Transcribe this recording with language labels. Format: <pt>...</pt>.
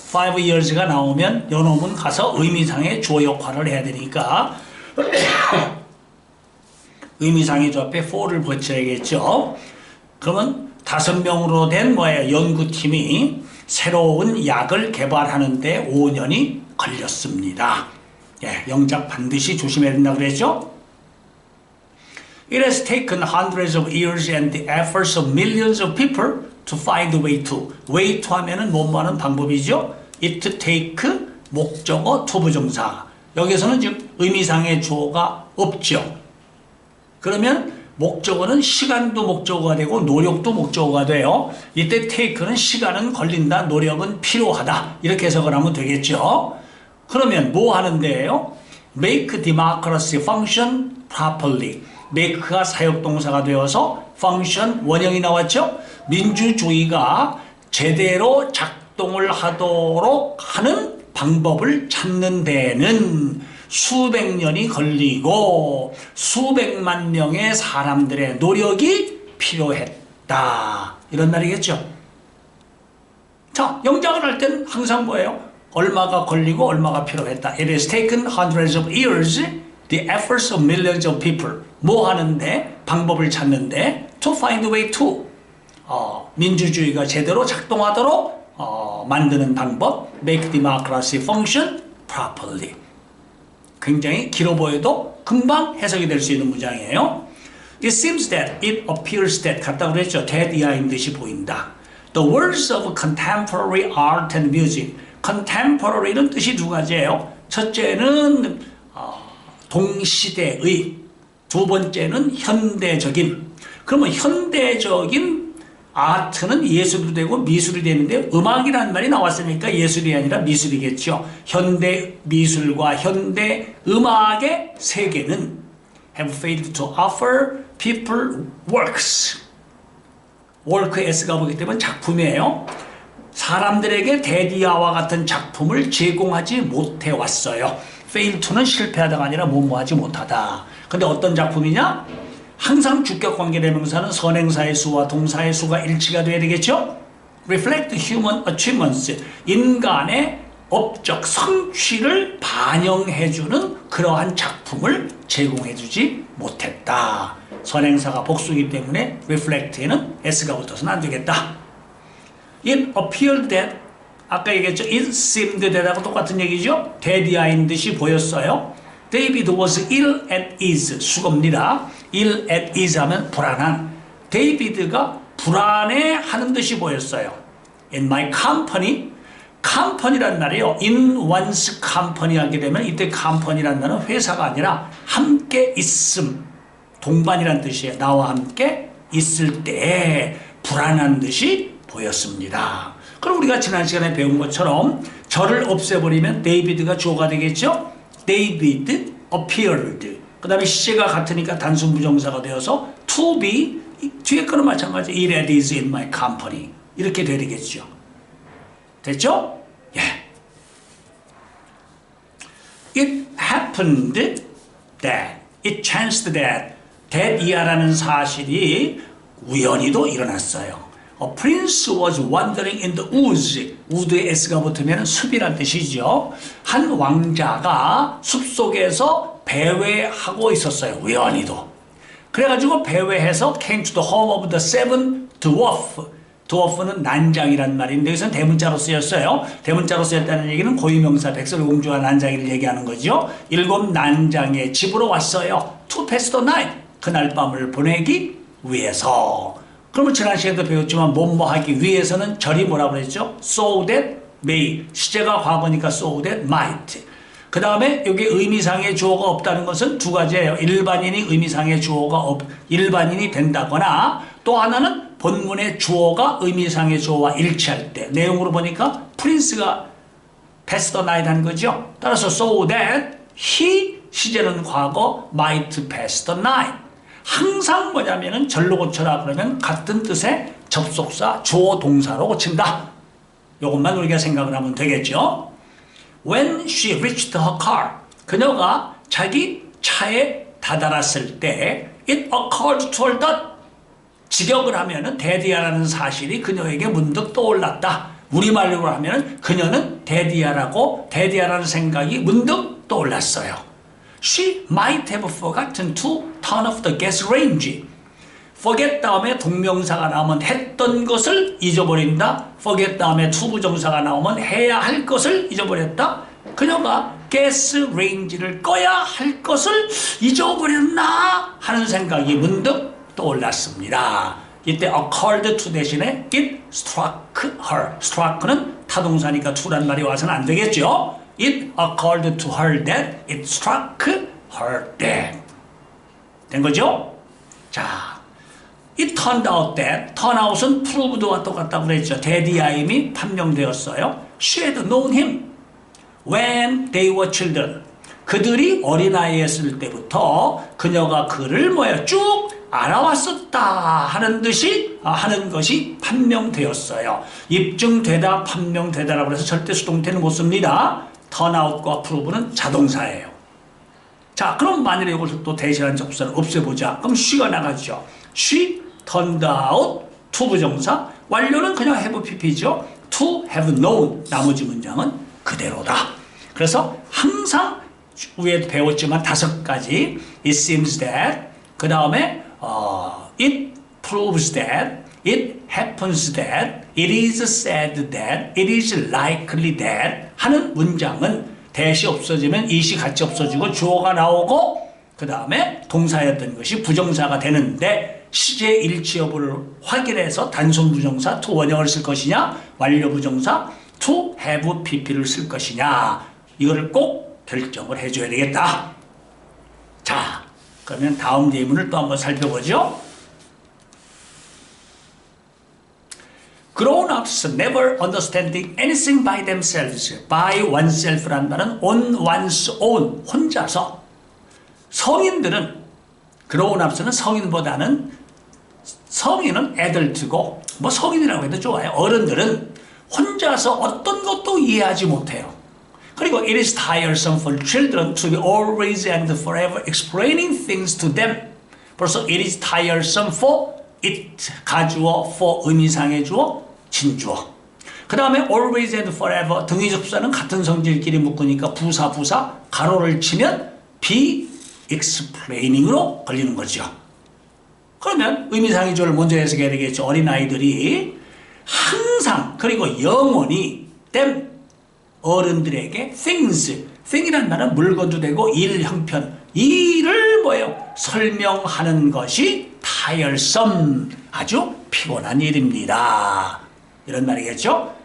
<ko>5 years가 나오면 요놈은 가서 의미상의 주어 역할을 해야 되니까 의미상의 주어 앞에 for를 붙여야겠죠. 그러면 5명으로 된 연구팀이 새로운 약을 개발하는데 5년이 걸렸습니다. 예, 영작 반드시 조심해야 된다고 그랬죠?</ko> <en>It has taken hundreds of years and the efforts of millions of people to find a way to.</en> <ko>way to 하면은 뭐뭐 하는 방법이죠?</ko> <en>it take,</en> <ko>목적어, 투부정사. 여기서는 지금 의미상의 주어가 없죠. 그러면 목적어는 시간도 목적어가 되고 노력도 목적어가 돼요. 이때 take는 시간은 걸린다, 노력은 필요하다. 이렇게 해석을 하면 되겠죠. 그러면 뭐 하는데요?</ko> <en>make democracy function properly.</en> <ko>make가 사역동사가 되어서 function 원형이 나왔죠. 민주주의가 제대로 작동을 하도록 하는 방법을 찾는 데는 수백 년이 걸리고 수백만 명의 사람들의 노력이 필요했다. 이런 말이겠죠. 자, 영작을 할 때는 항상 뭐예요? 얼마가 걸리고 얼마가 필요했다.</ko> <en>It has taken hundreds of years, the efforts of millions of people.</en> <ko>뭐 하는데? 방법을 찾는데</ko> <en>to find a way to.</en> <ko>민주주의가 제대로 작동하도록 만드는 방법.</ko> <en>make democracy function properly.</en> <ko>굉장히 길어 보여도 금방 해석이 될 수 있는 문장이에요.</ko> <en>It seems that, it appears that</en> <ko>같다고 그랬죠. that 이하인 듯이 보인다.</ko> <en>The words of contemporary art and music.</en> <ko>contemporary는 뜻이 두 가지예요. 첫째는 동시대의, 두 번째는 현대적인. 그러면 현대적인 아트는 예술도 되고 미술이 되는데 음악이라는 말이 나왔으니까 예술이 아니라 미술이겠죠. 현대 미술과 현대 음악의 세계는</ko> <en>have failed to offer people works.</en> <ko>work s가 보기 때문에 작품이에요. 사람들에게 데디아와 같은 작품을 제공하지 못해 왔어요. fail to는 실패하다가 아니라 뭐뭐하지 못하다. 근데 어떤 작품이냐? 항상 주격관계 대명사는 선행사의 수와 동사의 수가 일치가 돼야 되겠죠?</ko> <en>reflect human achievements.</en> <ko>인간의 업적 성취를 반영해주는 그러한 작품을 제공해주지 못했다. 선행사가 복수이기 때문에 reflect에는 s가 붙어서는 안 되겠다.</ko> <en>It appeared that,</en> <ko>아까 얘기했죠? It seemed that하고 똑같은 얘기죠? 데디아인 듯이 보였어요.</ko> <en>David was ill at ease.</en> <ko>수고입니다. ill at ease 하면 불안한. 데이비드가 불안해하는 듯이 보였어요.</ko> <en>In my company.</en> <ko>company란 말이에요.</ko> <en>in one's company</en> <ko>하게 되면 이때 company란 말은 회사가 아니라 함께 있음. 동반이란 뜻이에요. 나와 함께 있을 때 불안한 듯이 보였습니다. 그럼 우리가 지난 시간에 배운 것처럼 저를 없애버리면 데이비드가 주어가 되겠죠?</ko> <en>David appeared.</en> <ko>그 다음에 시제가 같으니까 단순 부정사가 되어서 to be, 뒤에 거는 마찬가지.</ko> <en>It is in my company.</en> <ko>이렇게 되겠죠. 됐죠? 예.</ko> <en>It happened that, it chanced that</en> <ko>이하라는 사실이 우연히도 일어났어요.</ko> <en>A prince was wandering in the woods.</en> <ko>우드에 s가 붙으면 숲이란 뜻이죠. 한 왕자가 숲속에서 배회하고 있었어요. 우연히도. 그래가지고 배회해서</ko> <en>came to the home of the seven dwarf.</en> <ko>dwarf는 난장이란 말인데 여기서는 대문자로 쓰였어요. 대문자로 쓰였다는 얘기는 고유명사 백설공주와 난장이를 얘기하는 거죠. 7 난장의 집으로 왔어요.</ko> <en>To pass the night.</en> <ko>그날 밤을 보내기 위해서. 그러면 지난 시간에도 배웠지만 뭐뭐 하기 위해서는 절이 뭐라고 그랬죠?</ko> <en>So that may.</en> <ko>시제가 과거니까</ko> <en>so that might.</en> <ko>그 다음에 여기 의미상의 주어가 없다는 것은 두 가지예요. 일반인이 의미상의 주어가 일반인이 된다거나 또 하나는 본문의 주어가 의미상의 주어와 일치할 때. 내용으로 보니까 프린스가 pass the night 한 거죠.</ko> <en>따라서 so that he</en> <ko>시제는 과거</ko> <en>might pass the night.</en> <ko>항상 뭐냐면은 절로 고쳐라 그러면 같은 뜻의 접속사 주어 동사로 고친다. 이것만 우리가 생각을 하면 되겠죠.</ko> <en>When she reached her car,</en> <ko>그녀가 자기 차에 다다랐을 때</ko> <en>it occurred to her that</en> <ko>직역을 하면은 데디아라는 사실이 그녀에게 문득 떠올랐다. 우리말로 하면은 그녀는 데디아라는 생각이 문득 떠올랐어요.</ko> <en>She might have forgotten to turn off the gas range.</en> <ko>forget 다음에 동명사가 나오면 했던 것을 잊어버린다. forget 다음에 to 부정사가 나오면 해야 할 것을 잊어버렸다. 그녀가 가스 레인지를 꺼야 할 것을 잊어버렸나 하는 생각이 문득 떠올랐습니다. 이때 occurred to 대신에 it struck her. struck는 타동사니까 to란 말이 와서는 안 되겠죠.</ko> <en>It occurred to her that it struck her that.</en> <ko>된 거죠?</ko> <en>자, it turned out that, turn out은 proved와</en> <ko>똑같다고 그랬죠. 데디아임이 판명되었어요.</ko> <en>She had known him when they were children.</en> <ko>그들이 어린아이였을 때부터 그녀가 그를 쭉 알아왔었다 하는 것이 판명되었어요. 입증되다, 판명되다라고 해서 절대 수동태는 못 씁니다. turn out과 prove는 자동사예요. 자, 그럼 만일에 이것을 또 대신한 접수사를 없애보자. 그럼 she가 나가죠.</ko> <en>she turned out to 부정사,</en> <ko>완료는 그냥</ko> <en>have pp죠.</en> <ko>to have known, 나머지 문장은 그대로다. 그래서 항상 위에 배웠지만 5가지</ko> <en>it seems that,</en> <ko>그 다음에</ko> <en>it proves that, it happens that, it is said that, it is likely that</en> <ko>하는 문장은 대시 없어지면 이시 같이 없어지고 주어가 나오고 그 다음에 동사였던 것이 부정사가 되는데 시제 일치 여부를 확인해서 단순 부정사 to 원형을 쓸 것이냐, 완료 부정사</ko> <en>to have pp</en> <ko>를 쓸 것이냐, 이거를 꼭 결정을 해줘야 되겠다. 자, 그러면 다음 예문을 또 한번 살펴보죠.</ko> <en>Grown-ups never understanding anything by themselves. by oneself라는 말은 on one's own,</en> <ko>혼자서. 성인들은, grown-ups는 성인은 adult고, 성인이라고 해도 좋아요. 어른들은 혼자서 어떤 것도 이해하지 못해요.</ko> <en>그리고 it is tiresome for children to be always and forever explaining things to them. 벌써 it is tiresome for it, 가주어, for</en> <ko>의미상의 주어,</ko> <en>진주어.</en> <ko>그 다음에 always and forever, 등위 접수사는 같은 성질끼리 묶으니까 부사, 가로를 치면 be explaining으로 걸리는 거죠. 그러면 의미상의 주어를 먼저 해석해야 되겠죠. 어린아이들이 항상, 그리고 영원히 them, 어른들에게 thing이란 말은 물건도 되고 일 형편, 일을 설명하는 것이 tiresome, 아주 피곤한 일입니다. 이런 말이겠죠.</ko>